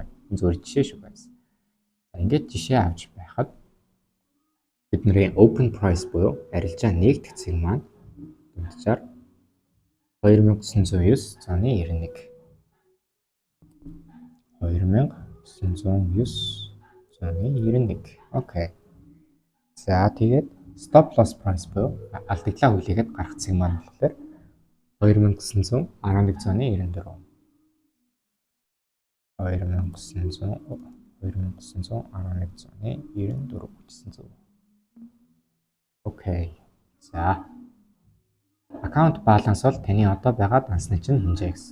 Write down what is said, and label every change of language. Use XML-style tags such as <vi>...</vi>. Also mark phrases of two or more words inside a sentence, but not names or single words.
<mn>Энэ зөвхөн жишээ шүү guys. За ингээд жишээ авч байхад бидний</mn> <en>open price</en> <mn>буюу арилжаа нэгтгэцэг маань дунджаар 2909.91 2909.91. Окей. За тэгээд</mn> <en>stop loss price</en> <mn>буюу алдагдлаа хүлээгээд гаргацсан маань болохоор 2911.94. 2911.94 гэсэн зөв. Окей. За аккаунт баланс бол таны одоо байгаа дансны чинь хэмжээ гэсэн.</mn>